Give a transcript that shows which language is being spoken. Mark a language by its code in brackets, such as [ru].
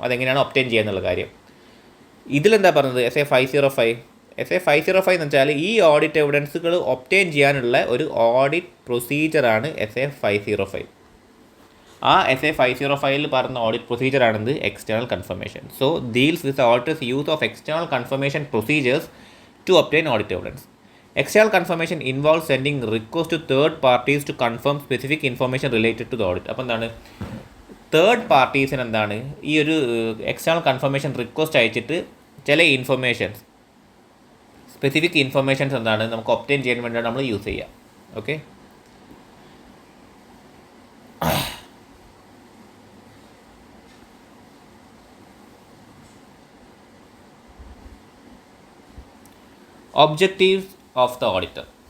[ml] അതെങ്ങനെയാണ് ഒബ്റ്റെയിൻ ചെയ്യുക എന്നുള്ള കാര്യം. ഇതിലെന്താ പറഞ്ഞത് SA 505 എന്ന് വെച്ചാൽ ഈ ഓഡിറ്റ് എവിഡൻസുകൾ ഒബ്റ്റെയിൻ ചെയ്യാനുള്ള ഒരു ഓഡിറ്റ് പ്രൊസീജിയറാണ് SA 505. ആ SA 505 പറഞ്ഞ audit പ്രൊസീജിയറാണിത് external confirmation. [en] So deals with auditors use of external confirmation procedures to obtain audit evidence. External confirmation involves sending request to third parties to confirm specific information related to the audit. [ml] അപ്പോൾ എന്താണ് third പാർട്ടീസിന് എന്താണ് ഈ ഒരു external confirmation request അയച്ചിട്ട് ചില informations, specific informations എന്താണ് നമുക്ക് obtain ചെയ്യാൻ വേണ്ടിയാണ് നമ്മൾ യൂസ് ചെയ്യുക. [en] Okay, objectives of the auditor.